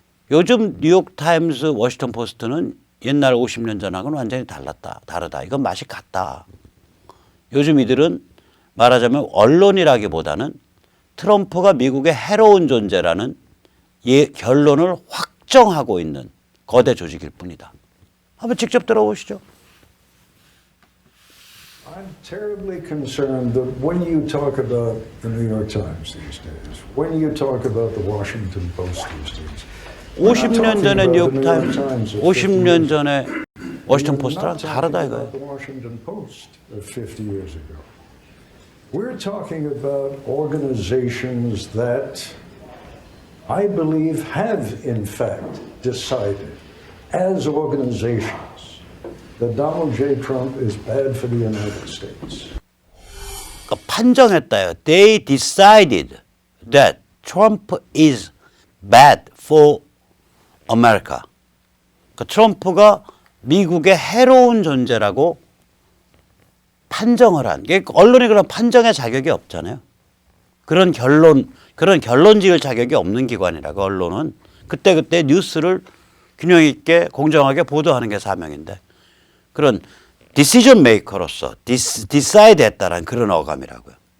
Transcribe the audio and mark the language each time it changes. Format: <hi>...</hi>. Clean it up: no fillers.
<ko>요즘 뉴욕타임스, 워싱턴 포스트는 옛날 50년 전하고는 완전히 다르다. 이건 맛이 같다. 요즘 이들은 말하자면 언론이라기보다는 트럼프가 미국의 해로운 존재라는 결론을 확정하고 있는 거대 조직일 뿐이다. 한번 직접 들어보시죠.</ko> <en>I'm terribly concerned that when you talk about the New York Times these days, when you talk about the Washington Post these days,</en> <ko>50년 전에 뉴욕타임스, 50년 전에 워싱턴 포스트랑 다르다 이거예요.</ko> <en>The Washington Post of 50 years ago. We're talking about organizations that I believe have in fact decided as organizations that Donald J. Trump is bad for the United States.</en> <ko>그러니까 판정했다요.</ko> <en>They decided that Trump is bad for America.</en> <ko>그러니까 트럼프가 미국의 해로운 존재라고 판정을 한. 언론이 그런 판정의 자격이 없잖아요. 그런 결론 지을 자격이 없는 기관이라고 언론은 그때그때 뉴스를 균형 있게 공정하게 보도하는 게 사명인데 그런 디시전 메이커로서 디사이드 했다라는 그런 어감이라고요.</ko>